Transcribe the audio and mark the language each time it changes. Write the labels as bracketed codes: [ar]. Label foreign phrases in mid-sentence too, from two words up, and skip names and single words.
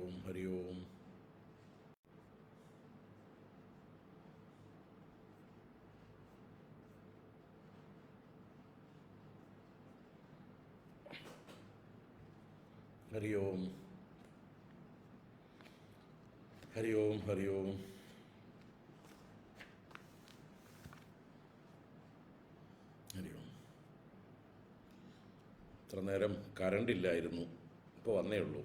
[sa] हरि ओम। हरि ओम। हरि ओम। हरि ओम। ഹരി ഓം. [ml] ഇത്ര നേരം കറണ്ട് ഇല്ലായിരുന്നു, ഇപ്പോൾ വന്നേ ഉള്ളൂ.